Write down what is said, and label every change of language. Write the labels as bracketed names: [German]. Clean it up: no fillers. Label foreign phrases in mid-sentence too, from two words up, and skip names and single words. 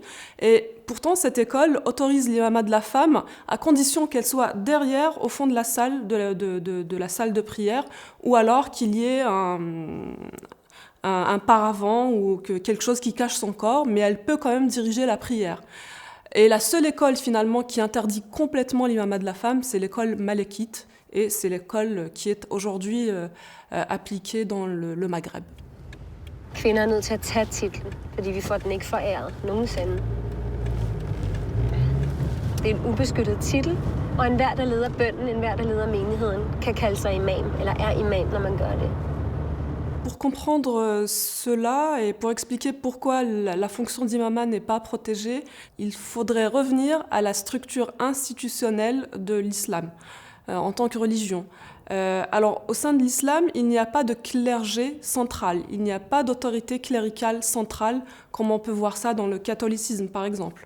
[French] Et pourtant cette école autorise l'imamat de la femme à condition qu'elle soit derrière, au fond de la salle de la salle de prière, ou alors qu'il y ait un paravent ou quelque chose qui cache son corps, mais elle peut quand même diriger la prière. Et la seule école finalement qui interdit complètement l'imamat de la femme, c'est l'école malékite, et c'est l'école qui est aujourd'hui appliquée dans le Maghreb. [Danish] Kvinder er nødt til at tage titlen, fordi vi får den ikke foræret nogensinde. Det er en ubeskyttet titel, og enhver, der leder bønnen, enhver, der leder menigheden, kan kalde sig imam, eller er imam, når man gør det. [French] Pour comprendre cela et pour expliquer pourquoi la fonction d'imama n'est pas protégée, il faudrait revenir à la structure institutionnelle de l'islam en tant que religion. Alors, au sein de l'islam, il n'y a pas de clergé central, il n'y a pas d'autorité cléricale centrale, comme on peut voir ça dans le catholicisme, par exemple.